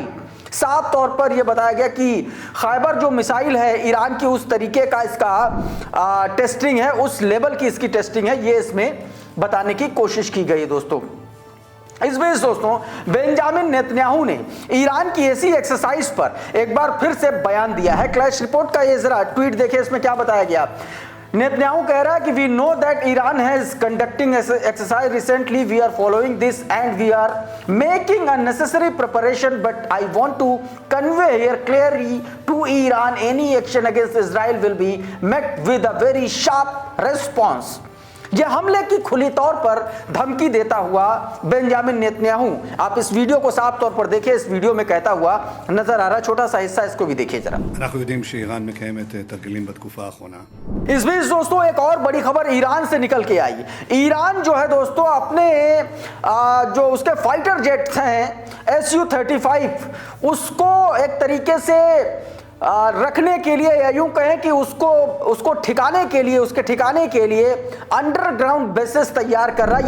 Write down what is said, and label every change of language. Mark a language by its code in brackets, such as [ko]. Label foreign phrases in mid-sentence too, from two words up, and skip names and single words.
[hi] साफ तौर पर यह बताया गया कि खैबर जो मिसाइल है ईरान की, उस तरीके का इसका टेस्टिंग है, उस लेवल की इसकी टेस्टिंग है, ये इसमें बताने की कोशिश की गई है दोस्तों। इस बीच दोस्तों बेंजामिन नेतन्याहू ने ईरान की ऐसी एक्सरसाइज पर एक बार फिर से बयान दिया है। क्लैश रिपोर्ट का ये जरा ट्वीट देखिए, इसमें क्या बताया गया। नेतन्याहू कह रहा है कि [en] we know that Iran has conducting exercise recently, we are following this and we are making unnecessary preparation, but I want to convey here clearly to Iran any action against Israel will be met with a very sharp response. [hi] ये हमले की खुली तौर पर धमकी देता हुआ बेंजामिन नेतन्याहू, आप इस वीडियो को साफ तौर पर देखिए, इस वीडियो में कहता हुआ नजर आ रहा, छोटा सा हिस्सा, इसको भी देखिए जरा। [he] אנחנו יודעים שאיראן מקיימת תרגילים בתקופה האחרונה. [hi] इस बीच दोस्तों एक और बड़ी खबर ईरान से निकल के आई। ईरान जो है दोस्तों अपने जो उसके [en] fighter jets [hi] हैं Su-35 उसको एक तरीके से रखने के लिए या यूं कहें कि उसको ठिकाने के लिए, उसके ठिकाने के लिए [en] underground bases [hi] तैयार कर रहा है।